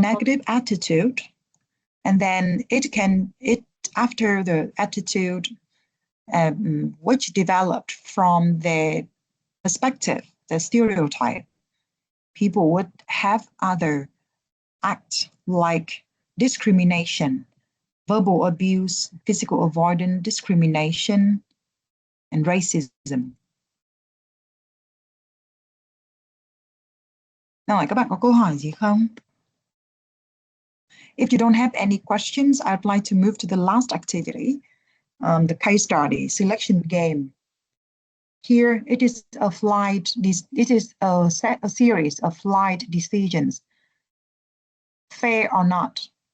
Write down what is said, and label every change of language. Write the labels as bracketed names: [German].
[English] negative attitude, and then after the attitude, which developed from the perspective, the stereotype, people would have other acts like discrimination, verbal abuse, physical avoidance, discrimination, and racism. [Vietnamese] Rồi, các bạn có câu hỏi gì không? [English] If you don't have any questions, I'd like to move to the last activity, the case study selection game. Here, it is a series of flight decisions. Fair or not?